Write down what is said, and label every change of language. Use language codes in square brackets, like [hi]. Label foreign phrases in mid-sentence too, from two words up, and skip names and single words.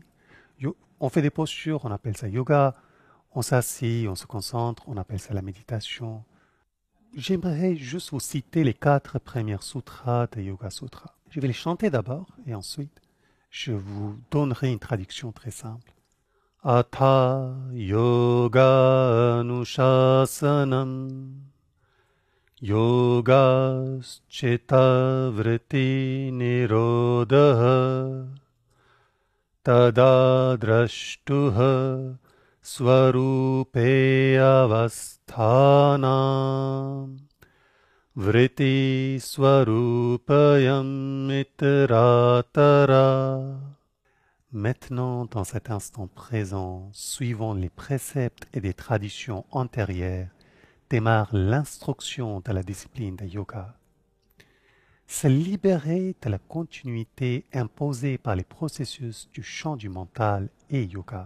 [fr] On fait des postures, on appelle ça yoga. On s'assit, on se concentre, on appelle ça la méditation. J'aimerais juste vous citer les 4 premières sutras de Yoga Sutra. Je vais les chanter d'abord et ensuite je vous donnerai une traduction très simple. [sa] अथ योग अनुशासनम् योगश्चित्त वृत्ति निरोधः तदा द्रष्टुः स्वरूपे अवस्थानम् वृत्ति सारूप्यम् इतरत्र. [fr] Maintenant, dans cet instant présent, suivant les préceptes et des traditions antérieures, démarre l'instruction de la discipline de yoga. Se libérer de la continuité imposée par les processus du champ du mental et yoga.